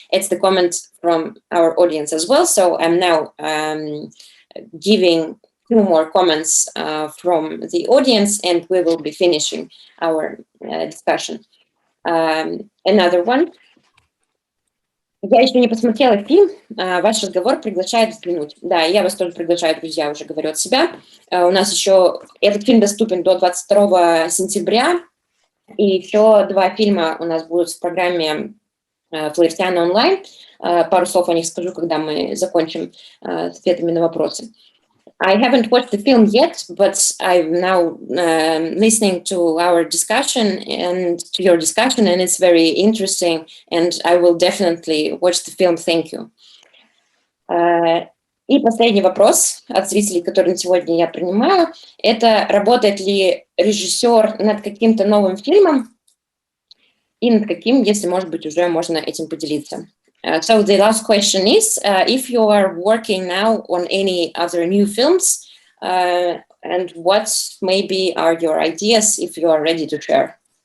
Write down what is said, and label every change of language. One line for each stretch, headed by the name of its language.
English: It's the comment from our audience as well. So I'm now giving 2 more comments from the audience, and we will be finishing our discussion. Another one.
Russian: Я еще не посмотрела фильм, ваш разговор приглашает взглянуть. Да, я вас тоже приглашаю, друзья, уже говорю от себя. У нас еще этот фильм доступен до 22 сентября, и еще 2 фильма у нас будут в программе «Флористиана онлайн». Пару слов о них скажу, когда мы закончим с ответами на вопросы.
English: I haven't watched the film yet, but I'm now listening to our discussion and to your discussion, and it's very interesting, and I will definitely watch the film. Thank you.
Russian: И последний вопрос от зрителей, который на сегодня я принимаю, это работает ли режиссер над каким-то новым фильмом и над каким, если, может быть, уже можно этим поделиться.
English: So the last question is, if you are working now on any other new films, and what maybe are your ideas if you are ready to share?